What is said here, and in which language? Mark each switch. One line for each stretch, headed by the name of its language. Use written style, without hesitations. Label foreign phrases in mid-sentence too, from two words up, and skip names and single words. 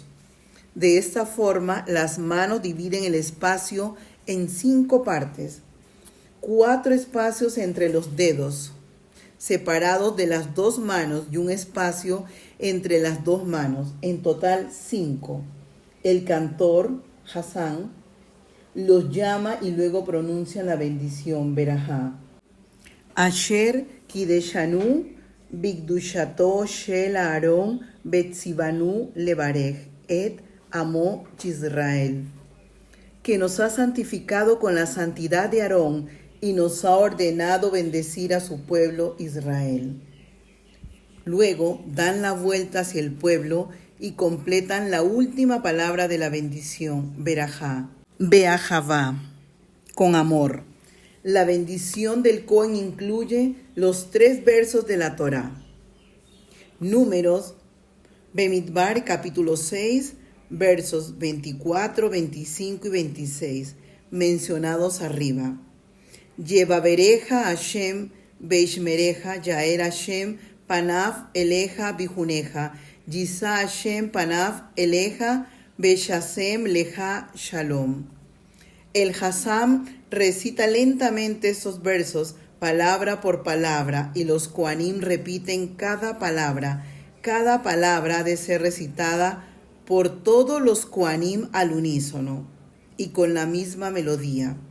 Spanish: De esta forma, las manos dividen el espacio en 5 partes, 4 espacios entre los dedos, separados de las 2 manos, y un espacio entre las 2 manos, en total 5. El cantor, Hassan, los llama y luego pronuncia la bendición, Berajá.
Hebrew: אשר קדשנו בקדושתו של אהרן וצונו לברך את עמו ישראל,
Spanish: que nos ha santificado con la santidad de Aarón y nos ha ordenado bendecir a su pueblo Israel. Luego dan la vuelta hacia el pueblo y completan la última palabra de la bendición, Berajá, Beahavá, con amor. La bendición del Cohen incluye los 3 versos de la Torá. Números, Bemidbar, capítulo 6, versos 24, 25 y 26, mencionados arriba.
Hebrew: יברכך השם וישמרך יאר השם פניו אליך ויחנך ישא השם פניו אליך וישם לך שלום.
Spanish: El Hassam recita lentamente estos versos, palabra por palabra, y los Kohanim repiten cada palabra. Cada palabra ha de ser recitada por todos los Kohanim al unísono y con la misma melodía.